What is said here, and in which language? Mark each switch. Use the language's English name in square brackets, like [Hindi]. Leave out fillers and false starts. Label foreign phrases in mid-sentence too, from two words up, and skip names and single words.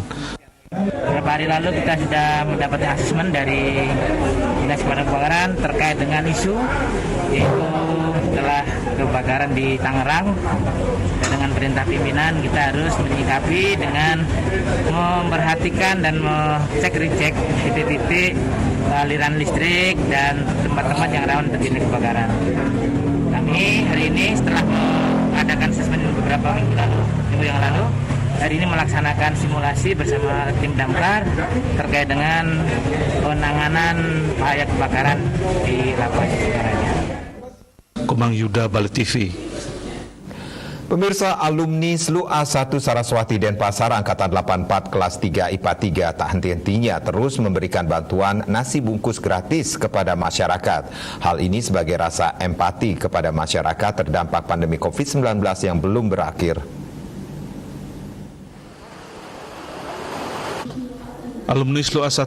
[Indonesian] Beberapa hari lalu kita sudah mendapat asesmen dari Dinas Pemadam Kebakaran terkait dengan isu yaitu setelah kebakaran di Tangerang, dan dengan perintah pimpinan kita harus menyikapi dengan memperhatikan dan mengecek recek titik-titik aliran listrik dan tempat-tempat yang rawan terjadi kebakaran. Kami hari ini setelah mengadakan asesmen beberapa minggu yang lalu, hari ini melaksanakan simulasi bersama tim damkar terkait dengan penanganan bahaya kebakaran di lapas Sukaraja. Komang Yuda, Bali TV. Pemirsa, alumni SLUA 1 Saraswati Denpasar Angkatan 84 kelas 3 IPA 3 tak henti-hentinya terus memberikan bantuan nasi bungkus gratis kepada masyarakat. Hal ini sebagai rasa empati kepada masyarakat terdampak pandemi COVID-19 yang belum berakhir. Alumni SLUA 1